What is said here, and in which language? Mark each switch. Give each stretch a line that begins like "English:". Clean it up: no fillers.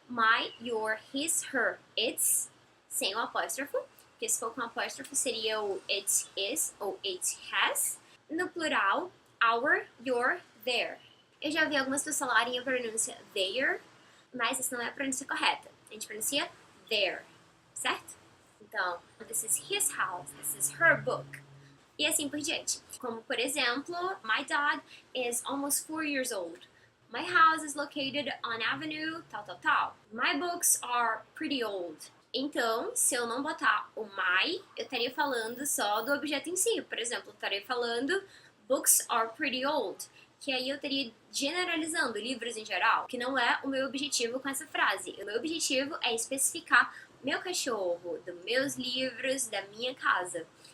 Portuguese: My, your, his, her, its, sem o apóstrofo, porque se for com apóstrofo seria o it is ou it has. No plural, our, your, their. Eu já ouvi algumas pessoas falarem a pronúncia their, mas essa não é a pronúncia correta. A gente pronuncia their, certo?
English: Então, this is his house, this is her book.
Portuguese: E assim por diante. Como, por exemplo,
English: my dog is almost 4 years old. My house is located on avenue tal, tal, tal. My books are pretty old.
Portuguese: Então, se eu não botar o my, eu estaria falando só do objeto em si. Por exemplo, eu estaria falando
English: books are pretty old.
Portuguese: Que aí eu estaria generalizando livros em geral, que não é o meu objetivo com essa frase. O meu objetivo é especificar meu cachorro, dos meus livros, da minha casa.